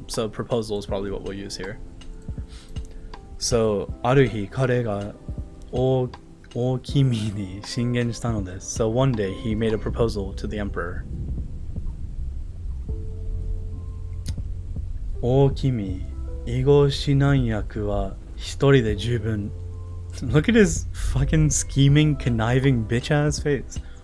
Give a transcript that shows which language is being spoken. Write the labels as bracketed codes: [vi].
[en] So proposal is probably what we'll use here. [ja] So ある日彼が大君に進言したのです. [en] So one day he made a proposal to the emperor. [ja] 大君、囲碁指南役は一人で十分. [en] Look at his fucking scheming, conniving bitch-ass face.